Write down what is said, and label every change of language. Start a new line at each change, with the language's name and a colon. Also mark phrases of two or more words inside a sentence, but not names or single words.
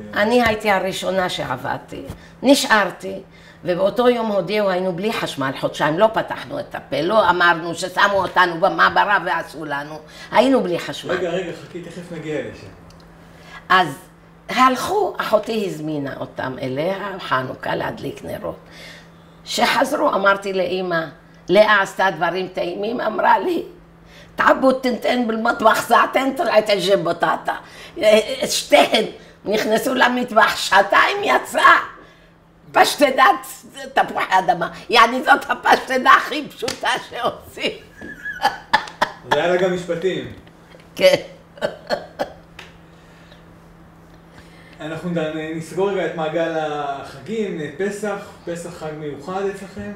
Hebrew: אני הייתי הראשונה שעבדתי, נשארתי, ובאותו יום הודיעו, היינו בלי חשמל חודשיים, לא פתחנו את הפה, לא אמרנו ששמו אותנו במעברה ועשו לנו, היינו בלי חשמל. רגע, חכי, תכף נגיע לשם. אז הלכו, אחותי הזמינה אותם אליה, חנוכה להדליק נרות. שחזרו, אמרתי לאמא, לאה עשתה דברים טעימים, אמרה לי,
Arabic: تعبوا التنتين بالمطبخ ساعتين طلعت الجيب بطاطا
Hebrew: שתיהן נכנסו למטבח, שעתיים יצא פשטדת תפוחי אדמה, יעני זאת הפשטדה הכי פשוטה שעושים. זה היה לה גם משפטים. כן. אנחנו נסגור רגע את מעגל החגים, פסח חג מיוחד אצלכם?